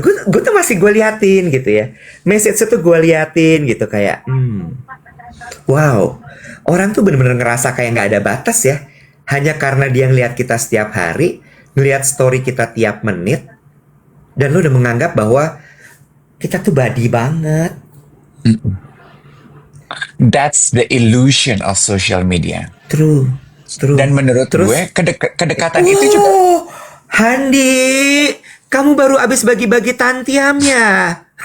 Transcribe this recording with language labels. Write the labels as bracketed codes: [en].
[id] Gue tuh masih gue liatin gitu ya. Message tuh gue liatin gitu kayak, wow, orang tuh bener-bener ngerasa kayak nggak ada batas ya. Hanya karena dia ngeliat kita setiap hari, ngeliat story kita tiap menit, dan lo udah menganggap bahwa kita tuh buddy banget. [en] That's the illusion of social media. True. [id] Dan menurut gue kedekatan itu juga. Handi, kamu baru abis bagi-bagi tantiamnya.